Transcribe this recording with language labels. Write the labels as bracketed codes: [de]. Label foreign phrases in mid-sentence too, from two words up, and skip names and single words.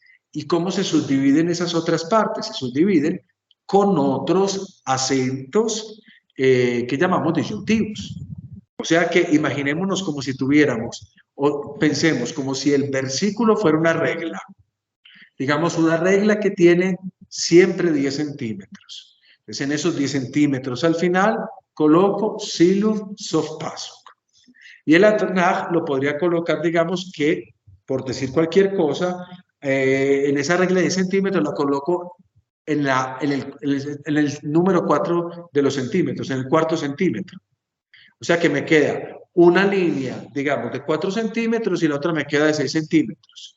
[es] ¿Y cómo se subdividen esas otras partes? Se subdividen con otros acentos que llamamos disyuntivos. O sea que imaginémonos como si tuviéramos, o pensemos como si el versículo fuera una regla. Digamos, una regla que tiene siempre 10 centímetros. Entonces, en esos 10 centímetros al final coloco [he] סילוק סוף פסוק. [es] Y el Atnah lo podría colocar, digamos que, por decir cualquier cosa, en esa regla de 10 centímetros la coloco en el número 4 de los centímetros, en el cuarto centímetro. O sea que me queda una línea, digamos, de 4 centímetros y la otra me queda de 6 centímetros.